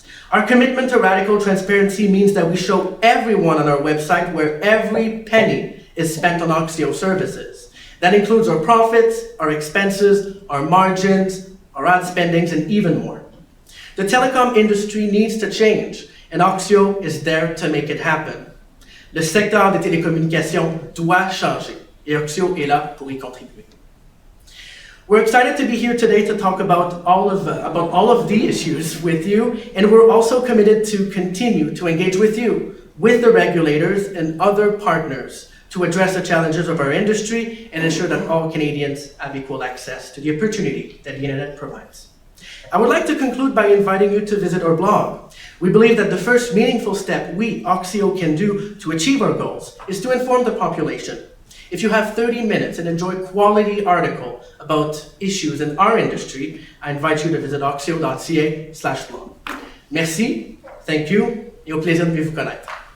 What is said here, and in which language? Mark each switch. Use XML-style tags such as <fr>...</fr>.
<en>Our commitment to radical transparency means that we show everyone on our website where every penny is spent on Oxio services. That includes our profits, our expenses, our margins, our ad spendings, and even more. The telecom industry needs to change, and Oxio is there to make it happen.</en> <fr>Le secteur des télécommunications doit changer, et Oxio est là pour y contribuer.</fr> <en>We're excited to be here today to talk about all of the issues with you, and we're also committed to continue to engage with you, with the regulators and other partners to address the challenges of our industry and ensure that all Canadians have equal access to the opportunity that the internet provides. I would like to conclude by inviting you to visit our blog. We believe that the first meaningful step we, Oxio, can do to achieve our goals is to inform the population. If you have 30 minutes and enjoy quality article about issues in our industry, I invite you to visit oxio.ca/blog.</en> <fr>Merci,</fr> <en>thank you,</en> <fr>et au plaisir de mieux vous connaître.</fr>